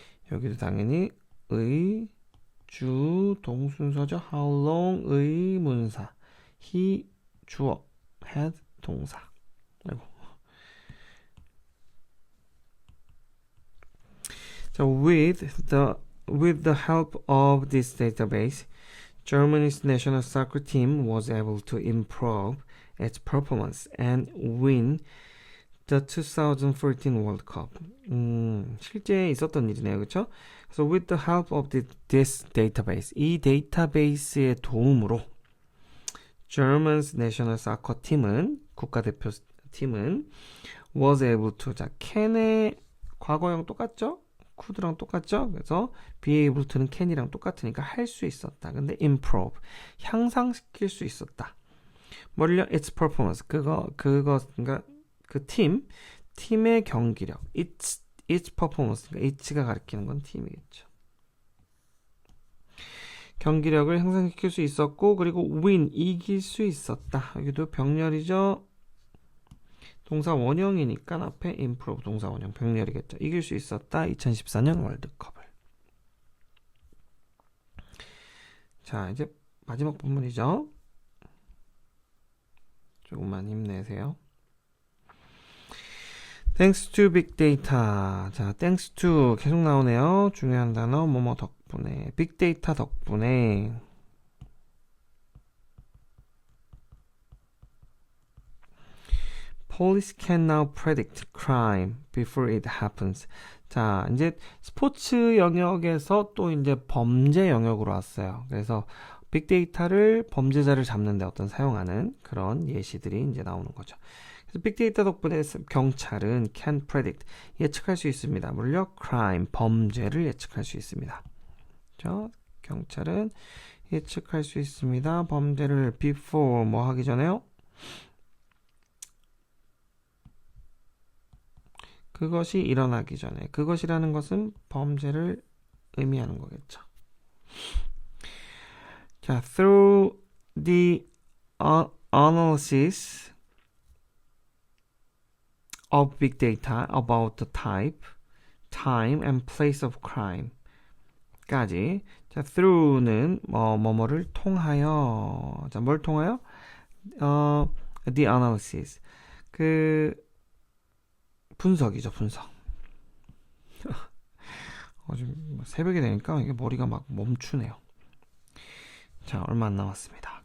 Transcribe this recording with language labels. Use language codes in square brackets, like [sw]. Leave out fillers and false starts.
[ko] 여기도 당연히 의, 주, 동순서죠. [en] How long [ko] 의 문사, [en] he [ko] 주어, [en] had [ko] 동사. 아이고. [en] 자, with the help of this database, Germany's national soccer team was able to improve its performance and win the 2014 World Cup. [ko] 실제 있었던 일이네요. 그렇죠? [en] So with the help of this database, [ko] 이 데이터베이스의 도움으로 [en] German's national soccer [ko] 팀은, 국가대표 팀은 [en] was able to, 자, can의 [ko] 과거형 똑같죠? could랑 똑같죠? 그래서 be able to는 can이랑 똑같으니까 할 수 있었다. 근데 improve, 향상시킬 수 있었다. 뭐를요? [en] its performance, [ko] 그러니까 그 팀의 경기력, its performance, 그러니까 it가 가리키는 건 팀이겠죠. 경기력을 향상시킬 수 있었고, 그리고 win, 이길 수 있었다. 여기도 병렬이죠. 동사 원형이니까 앞에 improve 동사 원형 병렬이겠죠. 이길 수 있었다. 2014년 월드컵을. 자, 이제 마지막 부분이죠. 조금만 힘내세요. [en] Thanks to big data. [ko] 자, thanks to 계속 나오네요. 중요한 단어 뭐뭐 덕분에, 빅 데이터 덕분에. [en] Police can now predict crime before it happens. [ko] 자, 이제 스포츠 영역에서 또 이제 범죄 영역으로 왔어요. 그래서 빅데이터를 범죄자를 잡는 데 어떤 사용하는 그런 예시들이 이제 나오는 거죠. 그래서 빅데이터 덕분에 경찰은 [en] can predict, [ko] 예측할 수 있습니다. 물론 crime, 범죄를 예측할 수 있습니다. 그렇죠? 경찰은 예측할 수 있습니다. 범죄를 [en] before [ko] 뭐 하기 전에요? 그것이 일어나기 전에. 그것이라는 것은 범죄를 의미하는 거겠죠. [en] 자, through the analysis of big data about the type, time, and place of crime 까지. [ko] 자, through는 뭐뭐를 통하여. 자, 뭘 통하여? [en] The analysis. [ko] 분석이죠, 분석. 지금 새벽이 되니까 이게 머리가 막 멈추네요. 자, 얼마 안 남았습니다.